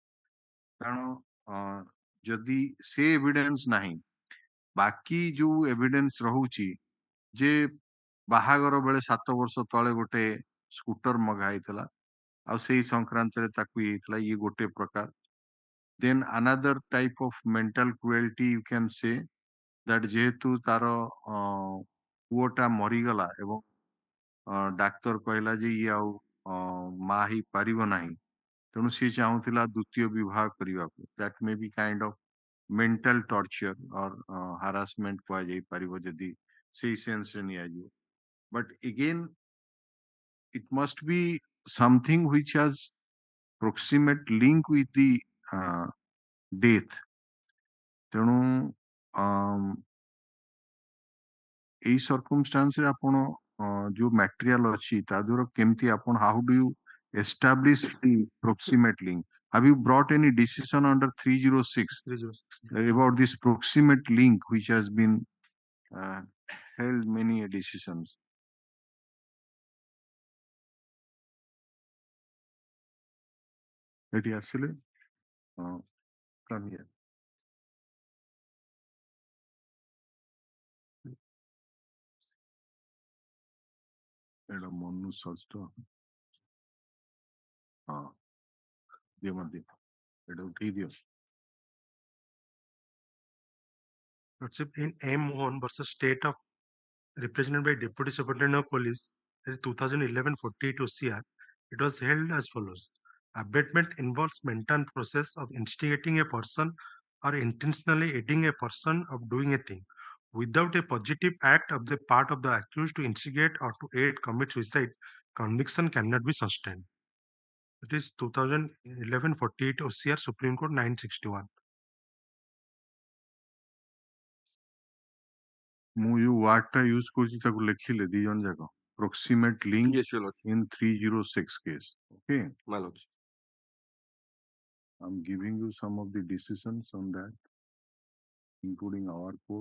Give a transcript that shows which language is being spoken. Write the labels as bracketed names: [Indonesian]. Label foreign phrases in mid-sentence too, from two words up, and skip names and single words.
[Odia] କାରଣ ଯଦି ସେ ଏଭିଡେନ୍ସ ନାହିଁ, ବାକି ଯୋଉ ଏଭିଡେନ୍ସ ରହୁଛି ଯେ ବାହାଘର ବେଳେ 7 ବର୍ଷ ତଳେ ଗୋଟେ ସ୍କୁଟର ମଗା ହେଇଥିଲା ଆଉ ସେଇ ସଂକ୍ରାନ୍ତରେ ତାକୁ ହେଇଥିଲା, ଇଏ ଗୋଟେ ପ୍ରକାର। [English] then another type of mental cruelty you can say that [Odia] ଯେହେତୁ ତାର ପୁଅଟା ମରିଗଲା ଏବଂ ଡାକ୍ତର କହିଲା ଯେ ଇଏ ଆଉ ମା ହେଇପାରିବ ନାହିଁ, ତେଣୁ ସିଏ ଚାହୁଁଥିଲା ଦ୍ୱିତୀୟ ବିବାହ କରିବାକୁ। [English] that may be kind of mental torture or harassment [Odia] କୁହାଯାଇ ପାରିବ ଯଦି ସେଇ ସେନ୍ସରେ ନିଆଯିବ। [English] But again it must be something which has proximate link with the death। [Odia] ତେଣୁ ଏଇ circumstance ରେ ଆପଣ ଯୋଉ material ଅଛି ତା ଦ୍ୱାରା କେମିତି ଆପଣ [English] how do you establish the proximate link? Have you brought any decision under 306 about this proximate link which has been held many decisions? [Odia] ଏଠି ଆସିଲେ [English] come here. [Odia] ଏଇଟା ମନୁ ଷଷ୍ଠ ହଁ ଦିଅ ମତେ ଏଇଟା ଉଠେଇ ଦିଅ। [English] In M1 versus State of represented by Deputy Superintendent of Police, 2011 48 OCR, it was held as follows. Abatement involves mental process of instigating a person or intentionally aiding a person of doing a thing. Without a positive act of the part of the accused to instigate or to aid commit suicide, conviction cannot be sustained. It is 2011 48 OCR, Supreme Court 961. [Odia] ମୁଁ ଯୋଉ ୱାର୍ଡଟା ୟୁଜ କରୁଛି ତାକୁ ଲେଖିଲେ ଦି ଜଣ ଯାକ [English] proximate link Yes, your lordship. in 306 case. Okay, My lordship. I'm giving you some of the decisions on that, including our court.